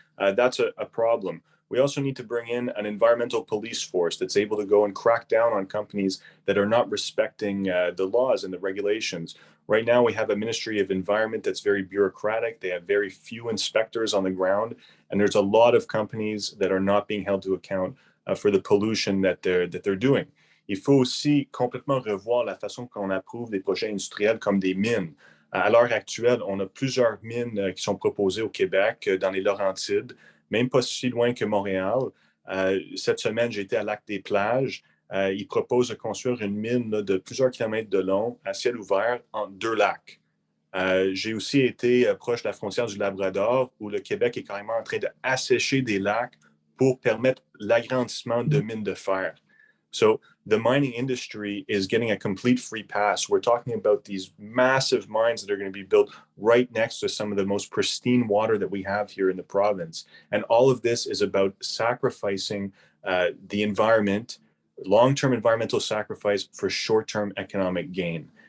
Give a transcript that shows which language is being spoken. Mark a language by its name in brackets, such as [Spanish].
[English] That's a problem. We also need to bring in an environmental police force that's able to go and crack down on companies that are not respecting the laws and the regulations. Right now, we have a Ministry of Environment that's very bureaucratic. They have very few inspectors on the ground, and there's a lot of companies that are not being held to account for the pollution that they're doing. [French] Il faut aussi complètement revoir la façon qu'on approuve des projets industriels comme des mines. À l'heure actuelle, on a plusieurs mines qui sont proposées au Québec, dans les Laurentides, même pas si loin que Montréal. Cette semaine, j'ai été à Lac-des-Plages. Ils proposent de construire une mine de plusieurs kilomètres de long à ciel ouvert entre 2 lacs. J'ai aussi été proche de la frontière du Labrador, où le Québec est carrément en train d'assécher des lacs pour permettre l'agrandissement de mines de fer. [English] So the mining industry is getting a complete free pass. We're talking about these massive mines that are going to be built right next to some of the most pristine water that we have here in the province. And all of this is about sacrificing the environment, long-term environmental sacrifice for short-term economic gain.